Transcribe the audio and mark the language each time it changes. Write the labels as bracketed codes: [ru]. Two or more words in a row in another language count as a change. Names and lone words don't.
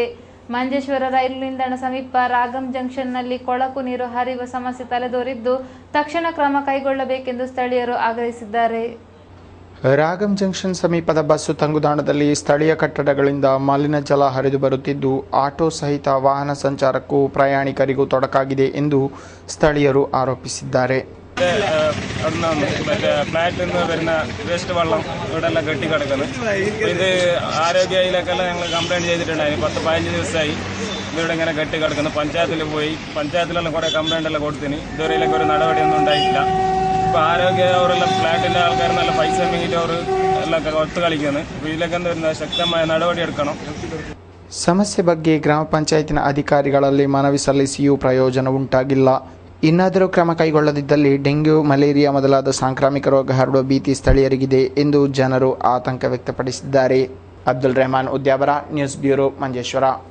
[kn] ಮಂಜೇಶ್ವರ ರೈಲು ನಿಲ್ದಾಣ ಸಮೀಪ ರಾಗಂ ಜಂಕ್ಷನ್ನಲ್ಲಿ ಕೊಳಕು ನೀರು ಹರಿಯುವ ಸಮಸ್ಯೆ ತಲೆದೋರಿದ್ದು, ತಕ್ಷಣ ಕ್ರಮ ಕೈಗೊಳ್ಳಬೇಕೆಂದು ಸ್ಥಳೀಯರು ಆಗ್ರಹಿಸಿದ್ದಾರೆ. ರಾಗಂ ಜಂಕ್ಷನ್ ಸಮೀಪದ ಬಸ್ಸು ತಂಗುದಾಣದಲ್ಲಿ ಸ್ಥಳೀಯ ಕಟ್ಟಡಗಳಿಂದ ಮಲಿನ ಜಲ ಹರಿದು ಬರುತ್ತಿದ್ದು, ಆಟೋ ಸಹಿತ ವಾಹನ ಸಂಚಾರಕ್ಕೂ ಪ್ರಯಾಣಿಕರಿಗೂ ತೊಡಕಾಗಿದೆ ಎಂದು ಸ್ಥಳೀಯರು ಆರೋಪಿಸಿದ್ದಾರೆ. [ml] ഫ്ലാറ്റിൽ നിന്ന് വരുന്ന വേസ്റ്റ് വെള്ളം ഇവിടെ എല്ലാം കെട്ടി കിടക്കുന്നു. ഇത് ആരോഗ്യ ഇതിലേക്കെല്ലാം ഞങ്ങൾ കംപ്ലയിൻറ്റ് ചെയ്തിട്ടുണ്ടായിരുന്നു. 10-15 ദിവസമായി ഇതിവിടെ ഇങ്ങനെ കെട്ടി കിടക്കുന്നു. പഞ്ചായത്തിൽ പോയി, പഞ്ചായത്തിലെല്ലാം കുറേ കംപ്ലയിൻ്റ് എല്ലാം കൊടുത്തിന്. ഇതുവരെയിലേക്ക് ഒരു നടപടിയൊന്നും ഉണ്ടായിട്ടില്ല. ഇപ്പോൾ ആരോഗ്യ അവരെല്ലാം ഫ്ലാറ്റിൻ്റെ ആൾക്കാർ നല്ല പൈസ വാങ്ങിയിട്ട് അവർ അവരെല്ലാം ഒത്തു കളിക്കുന്നു. അപ്പോൾ ഇതിലൊക്കെ എന്താ ശക്തമായ നടപടിയെടുക്കണം. [kn] ಸಮಸ್ಯೆ ಬಗ್ಗೆ ಗ್ರಾಮ ಪಂಚಾಯತಿನ ಅಧಿಕಾರಿಗಳಲ್ಲಿ ಮನವಿ ಸಲ್ಲಿಸಿಯೂ ಪ್ರಯೋಜನ ಉಂಟಾಗಿಲ್ಲ. ಇನ್ನಾದರೂ ಕ್ರಮ ಕೈಗೊಳ್ಳದಿದ್ದಲ್ಲಿ ಡೆಂಗ್ಯೂ, ಮಲೇರಿಯಾ ಮೊದಲಾದ ಸಾಂಕ್ರಾಮಿಕ ರೋಗ ಹರಡುವ ಭೀತಿ ಸ್ಥಳೀಯರಿಗಿದೆ ಎಂದು ಜನರು ಆತಂಕ ವ್ಯಕ್ತಪಡಿಸಿದ್ದಾರೆ. ಅಬ್ದುಲ್ ರೆಹಮಾನ್ ಉದ್ಯಾವರ, ನ್ಯೂಸ್ ಬ್ಯೂರೋ, ಮಂಜೇಶ್ವರ.